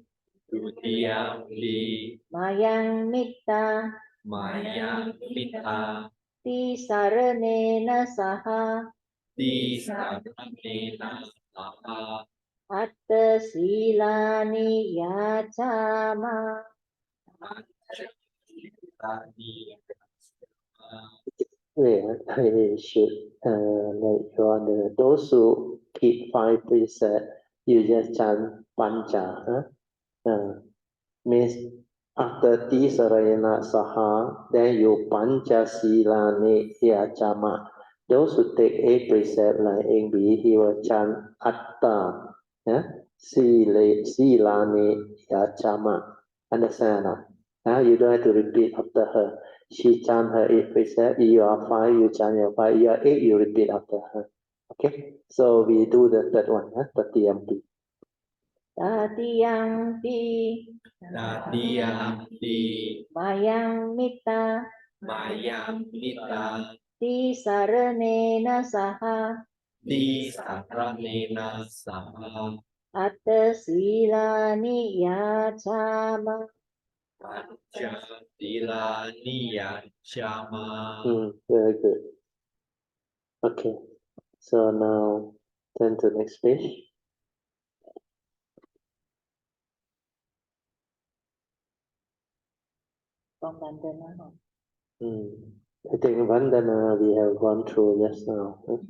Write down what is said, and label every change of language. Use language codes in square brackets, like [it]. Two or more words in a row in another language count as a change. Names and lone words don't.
[pi] Tutiyampi. Mayang Metta. Mayang Metta. Tisaranena saha. Tisaranena saha. Atta silani yacama. [en] Yeah, I should let you on those who keep 5 precepts, you just chant Pancha. Means after [pi] Tisarayana Saha, [en] then you [pi] Pancha Silani Yachama. [en] Those who take 8 precepts like Ingbi, he will chant [pi] Atta, Silani Yachama. [en] Understand or not? You don't have to repeat after her. She chant her 8 precepts. You are 5, you chant your 5. You are 8, you repeat after her. Okay? So we do the third one, [pi] Tatiyampi. Tatiyampi. Tatiyampi. Mayang Metta. Mayang Metta. Tisaranena saha. Tisaranena saha. Atta silani yacama. Panca silani yacama. [en] Very good. Okay. So now turn to next page. From Vandana. I think Vandana we have gone through just now.